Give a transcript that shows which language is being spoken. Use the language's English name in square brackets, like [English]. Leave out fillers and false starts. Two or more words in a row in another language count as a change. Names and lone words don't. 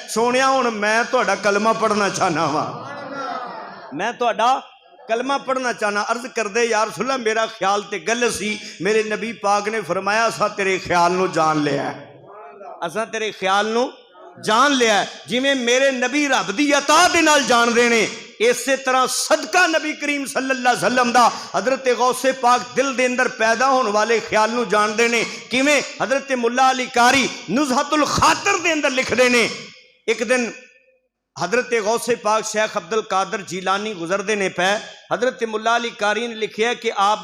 [Punjabi] سونیا ہن میں تہاڈا کلمہ پڑھنا چاہنا واں، میں تہاڈا کلمہ پڑھنا چاہنا. عرض کر دے یار رسول اللہ میرا خیال تے غلط سی۔ میرے نبی پاک نے فرمایا اساں تیرے خیال نوں جان لیا، اساں تیرے خیال نوں جان لیا. جویں میرے نبی رب دی عطا دے نال جان دے نے، اس طرح صدقہ نبی کریم [Arabic] صلى الله عليه وسلم [Punjabi] دا حضرت غوث پاک دل دے اندر پیدا ہونے والے خیال نوں جان دے نے. کویں حضرت ملا علی قاری نزہۃ الخاطر دے اندر لکھدے نے، ایک دن حضرت غوث پاک شیخ عبدالقادر جیلانی گزردے نے پے، حضرت ملا علی قاری نے لکھیا کہ آپ